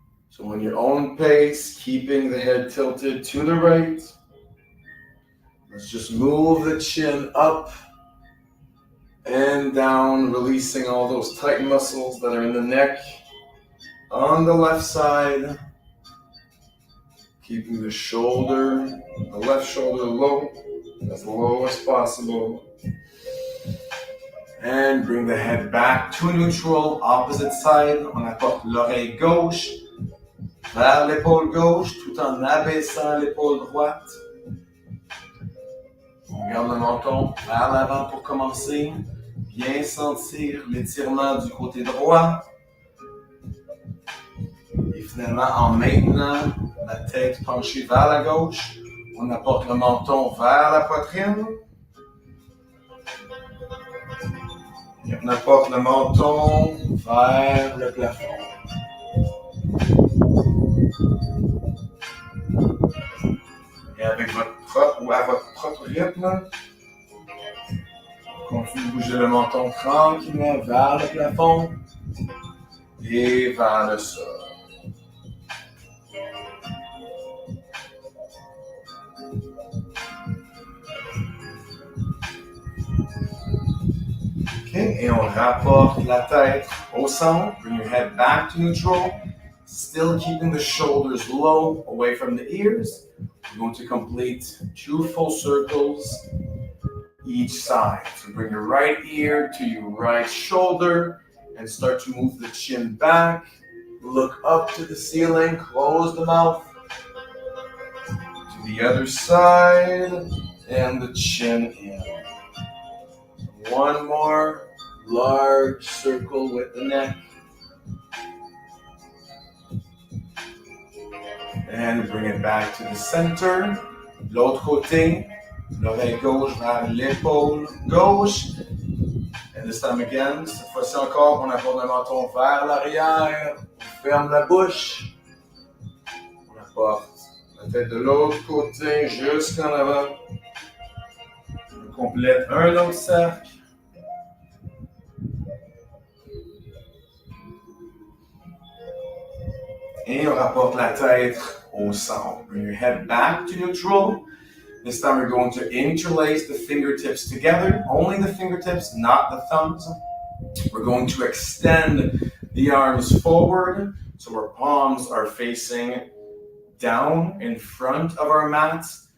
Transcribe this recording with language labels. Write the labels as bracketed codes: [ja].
[en] So on your own pace, keeping the head tilted to the right, let's just move the chin up and down, releasing all those tight muscles that are in the neck on the left side. Keeping the left shoulder low as possible. And bring the head back to neutral, opposite side. [fr] On apporte l'oreille gauche vers l'épaule gauche tout en abaissant l'épaule droite. On garde le menton vers l'avant pour commencer. Bien sentir l'étirement du côté droit. Et finalement, en maintenant la tête penchée vers la gauche, on apporte le menton vers la poitrine. Et on apporte le menton vers le plafond. Et avec votre propre rythme, continuez de bouger le menton tranquillement vers le plafond et vers le sol. Okay, et on rapporte la tête au centre. [en] Bring your head back to neutral. Still keeping the shoulders low, away from the ears. We're going to complete 2 full circles each side. So bring your right ear to your right shoulder and start to move the chin back. Look up to the ceiling, close the mouth. To the other side, and the chin in. One more large circle with the neck. And bring it back to the center. [fr] L'autre côté, l'oreille gauche vers l'épaule gauche. [en] And this time again, [fr] cette fois-ci encore, on apporte le menton vers l'arrière. On ferme la bouche. On apporte la tête de l'autre côté jusqu'en avant. On complète un autre cercle. Et on rapporte la tête au centre. [en] Bring your head back to neutral. This time we're going to interlace the fingertips together. Only the fingertips, not the thumbs. We're going to extend the arms forward so our palms are facing down in front of our mats.